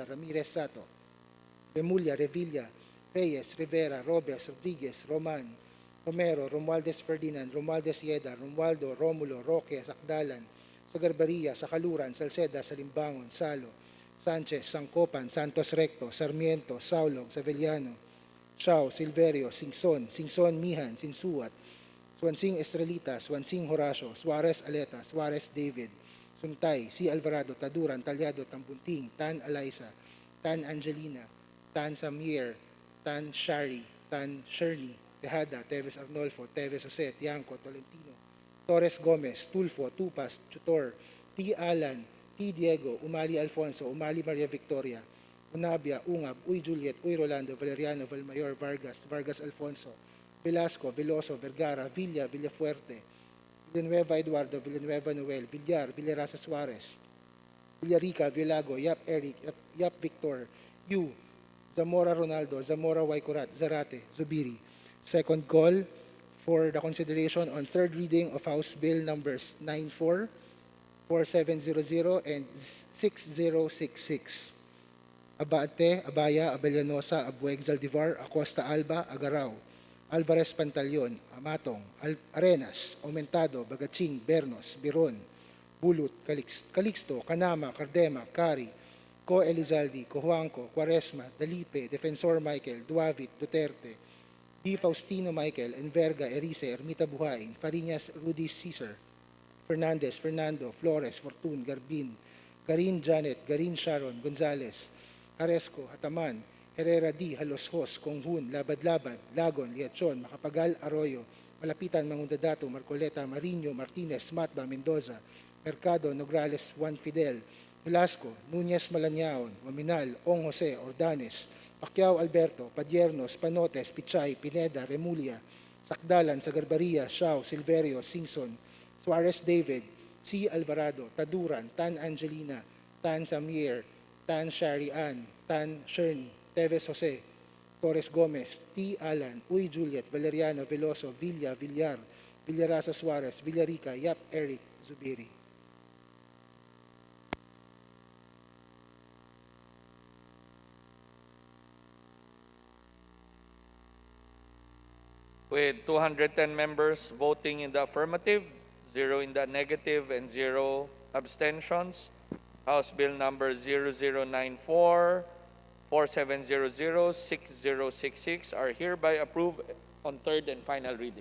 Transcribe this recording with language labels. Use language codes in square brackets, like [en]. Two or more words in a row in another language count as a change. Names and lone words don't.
[en] Ramirez Sato, Remulla, Revilla, Reyes, Rivera, Robes, Rodriguez, Roman, Romero, Romualdez Ferdinand, Romualdez Yeda, Romualdo, Romulo, Roque, Sakdalan, Sagarbaria, Sakaluran, Salceda, Salimbangon, Salo, Sanchez, Sangcopan, Santos Recto, Sarmiento, Saulog, Savellano, Xiao, Silverio, Singson, Mihan, Sinsuat, Swansing Estrelita, Swansing Horacio, Suarez Aleta, Suarez David, Suntay, C. Alvarado, Taduran, Talyado, Tambunting, Tan Alaisa, Tan Angelina, Tan Samir, Tan Shari, Tan Sherny, Tejada, Teves Arnolfo, Teves Jose, Tiangco, Tolentino, Torres Gomez, Tulfo, Tupas, Chutor, T. Alan, T. Diego, Umali Alfonso, Umali Maria Victoria, Unabia, Ungab, Uy Juliet, Uy Rolando, Valeriano, Valmayor, Vargas, Vargas Alfonso, Velasco, Veloso, Vergara, Villa, Villafuerte, Villanueva Eduardo, Villanueva Noel, Villar, Villarasa Suarez, Villarica, Villago, Yap Eric, Yap Victor, Yu, Zamora Ronaldo, Zamora Waikurat, Zarate, Zubiri. Second call for the consideration on third reading of House Bill numbers 94, 4700, and 6066. Abate, Abaya, Abellanosa, Abueg, Zaldivar, Acosta Alba, Agaraw, Alvarez Pantaleon, Amatong, Arenas, Aumentado, Bagaching, Bernos, Biron, Bulut, Calixto, Canama, Cardema, Cari, Co Elizaldi, Cojuangco, Quaresma, Dalipe, Defensor Michael, Duavit, Duterte, D. Faustino Michael, Enverga, Erice, Ermita Buhain, Fariñas, Rudy Caesar, Fernandez, Fernando, Flores, Fortun, Garbin, Garin Janet, Garin Sharon, Gonzales, Aresco, Hataman, Herrera D. Haloshos, Konghun, Labad-Labad, Lagon, Liachon, Macapagal, Arroyo, Malapitan, Mangundadato, Marcoleta, Marino, Martinez, Matba, Mendoza, Mercado, Nograles, Juan Fidel, Velasco, Núñez Malañaon, Maminal, Ong Jose, Ordanes, Pacquiao Alberto, Padiernos, Panotes, Pichay, Pineda, Remulla, Sakdalan, Sagarbaria, Shao, Silverio, Singson, Suarez David, C. Alvarado, Taduran, Tan Angelina, Tan Samier, Tan Sharian, Tan Sherny, Teves Jose, Torres Gomez, T. Alan, Uy Juliet, Valeriano, Veloso, Villa, Villar, Villarasa Suarez, Villarica, Yap Eric, Zubiri. With 210 members voting in the affirmative, 0 in the negative, and 0 abstentions, House Bill number 0094, 4700, 6066 are hereby approved on third and final reading.